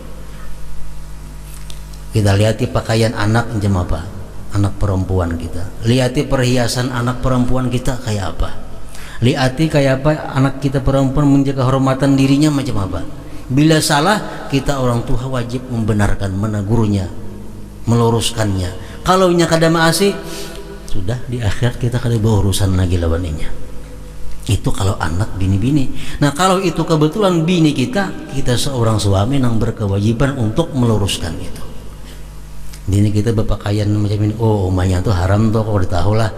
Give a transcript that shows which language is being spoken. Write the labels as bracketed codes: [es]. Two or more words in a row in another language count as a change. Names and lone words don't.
[id] Kita lihat pakaian anak macam apa, anak perempuan kita. Lihat perhiasan anak perempuan kita kayak apa. Lihat kayak apa anak kita perempuan menjaga kehormatan dirinya macam apa. Bila salah, kita orang tua wajib membenarkan, menegurnya, meluruskannya. [bjn] Kalau nya kada maasi, sudah di akhirat kita kada berurusan lagi lawannya. [id] Itu kalau anak bini-bini. Nah, kalau itu kebetulan bini kita seorang suami yang berkewajiban untuk meluruskan itu. Bini kita berpakaian macam ini, oh umahnya tuh haram tuh, kau udah tahu lah.